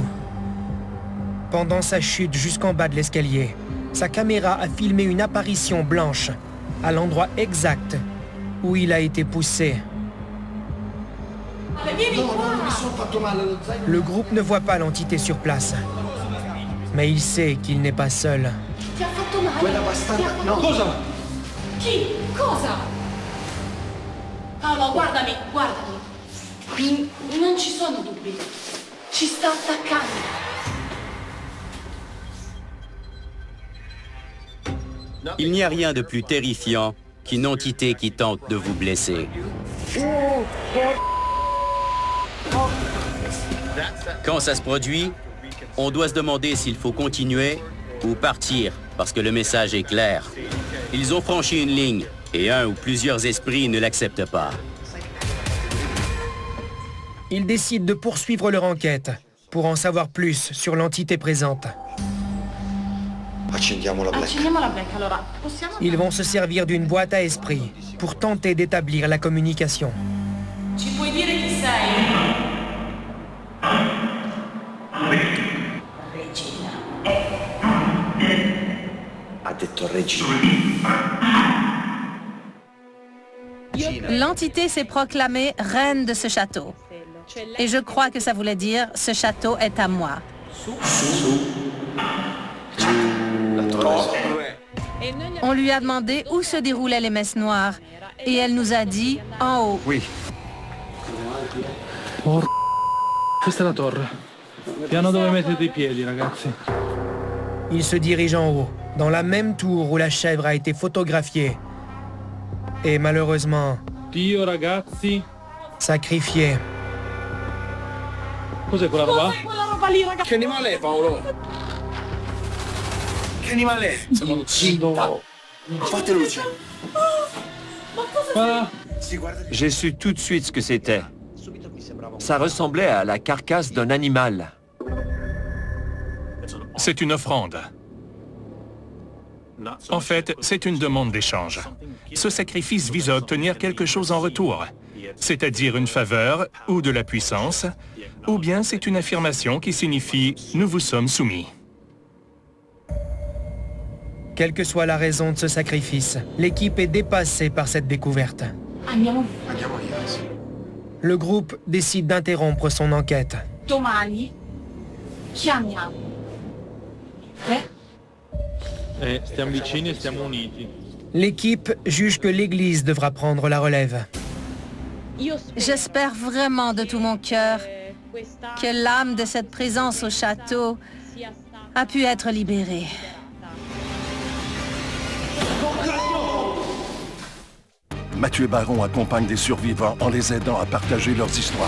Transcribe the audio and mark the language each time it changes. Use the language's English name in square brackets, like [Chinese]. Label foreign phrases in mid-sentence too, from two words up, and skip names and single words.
[French] Pendant sa chute jusqu'en bas de l'escalier, sa caméra a filmé une apparition blanche à l'endroit exact où il a été poussé. Le groupe ne voit pas l'entité sur place, mais il sait qu'il n'est pas seul. [Italian] Quella bastarda... No. Cosa? Chi? Cosa? Paolo, guardami, guardami. Non ci sono dubbi. Ci sta attaccando. [French] Il n'y a rien de plus terrifiant qu'une entité qui tente de vous blesser. Quand ça se produit, on doit se demander s'il faut continuer ou partir, parce que le message est clair. Ils ont franchi une ligne, et un ou plusieurs esprits ne l'acceptent pas. Ils décident de poursuivre leur enquête pour en savoir plus sur l'entité présente. [Italian] Accendiamo la black. Allora, possiamo... [French] Ils vont se servir d'une boîte à esprit pour tenter d'établir la communication. [Italian] Ci puoi dire chi sei? Regina. Ha detto Regina. [French] L'entité s'est proclamée reine de ce château. Et je crois que ça voulait dire « ce château est à moi ». On lui a demandé où se déroulaient les messes noires et elle nous a dit « en haut ». Oui. [Italian] Questa è la torre. Piano dove mettete i piedi, ragazzi. [French] Il se dirige en haut, dans la même tour où la chèvre a été photographiée. Et malheureusement... [Italian] Dio, ragazzi. [French] Sacrifié. [Italian] Cos'è quella roba? Cos'è quella roba lì, ragazzi? Che animale è, Paolo? Che animale è? Siamo zitta. Fate luce. Ma cosa [French] J'ai su tout de suite ce que c'était. Ça ressemblait à la carcasse d'un animal. C'est une offrande. En fait, c'est une demande d'échange. Ce sacrifice vise à obtenir quelque chose en retour, c'est-à-dire une faveur ou de la puissance, ou bien c'est une affirmation qui signifie « nous vous sommes soumis ». Quelle que soit la raison de ce sacrifice, l'équipe est dépassée par cette découverte. [Italian] Andiamo. [French] Le groupe décide d'interrompre son enquête. [Italian] Domani chiamiamo. Stiamo vicini e stiamo uniti. [French] L'équipe juge que l'Église devra prendre la relève. J'espère vraiment de tout mon cœur que l'âme de cette présence au château a pu être libérée. Mathieu Baron accompagne des survivants en les aidant à partager leurs histoires.